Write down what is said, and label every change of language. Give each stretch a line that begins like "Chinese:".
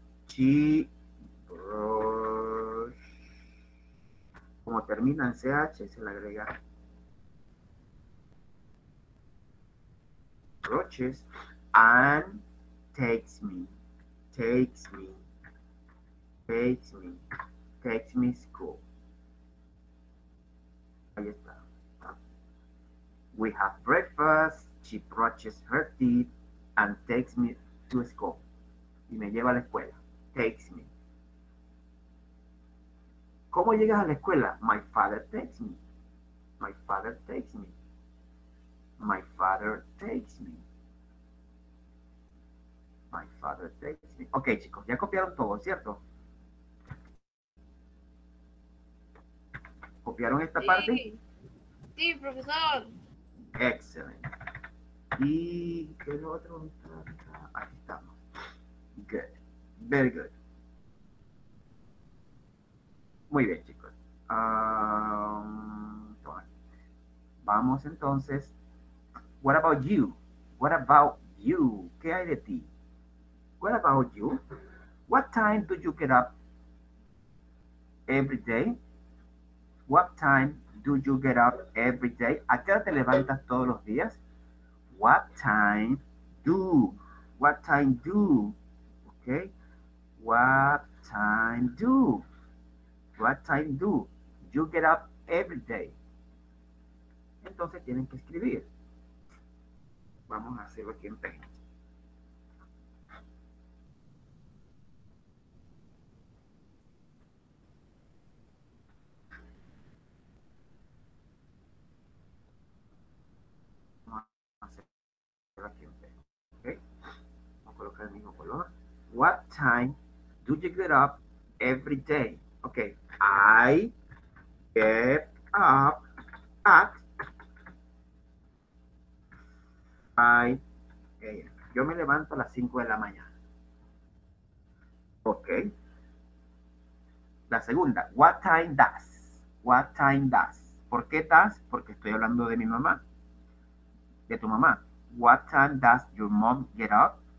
English: She brush.
Spanish: Como termina en CH, se le agrega
English: brushes and takes me school.
Spanish: Ahí está.
English: We have breakfast. She brushes her teeth and takes me to school.
Spanish: Y me lleva a la escuela.
English: Takes me.
Spanish: ¿Cómo llegas a la escuela?
English: My father takes me. My father takes me. My father takes me. My father takes me.
Spanish: Ok, chicos, ya copiaron todo, ¿cierto? ¿Copiaron esta parte? Sí, profesor. Excelente. ¿Y qué es lo otro? Aquí estamos.
English: Good. Very good.
Spanish: Muy bien, chicos. Vamos entonces.
English: What about you? What about you?
Spanish: ¿Qué hay de ti?
English: What about you? What time do you get up every day? What time do you get up every day?
Spanish: ¿A qué hora te levantas todos los días?
English: What time do? What time do? Okay. What time do? What time do you get up every day?
Spanish: Entonces tienen que escribir. Vamos a hacerlo aquí en Paint. Vamos a hacerlo aquí en Paint. Okay. Vamos a colocar el mismo color.
English: What time do you get up every day? Okay. I get up at 5 a.m.
Spanish: Yo me levanto a las 5 de la mañana.
English: Ok.
Spanish: La segunda,
English: what time does? What time does?
Spanish: ¿Por qué
English: does?
Spanish: Porque estoy hablando de mi mamá. De tu mamá.
English: What time does your mom get up?